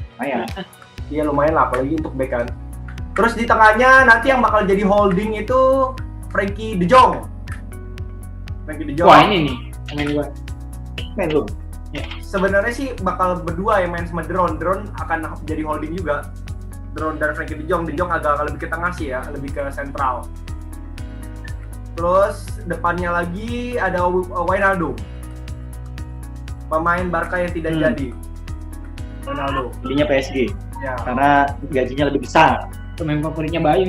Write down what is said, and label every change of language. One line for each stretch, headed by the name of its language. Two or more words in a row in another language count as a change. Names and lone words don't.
Indonesian: iya lumayan lah, apalagi untuk back kan. Terus di tengahnya nanti yang bakal jadi holding itu Frenkie de Jong. Wah, ini nih main gua. Main lu. Sebenarnya sih bakal berdua yang main sama Drone akan jadi holding juga. Drone dan Frenkie de Jong agak lebih ke tengah sih ya, lebih ke sentral. Terus depannya lagi ada Wijnaldum, pemain Barca yang tidak jadi. Wijnaldum. Belinya PSG Ya. karena gajinya lebih besar. Pemain favoritnya Bayu.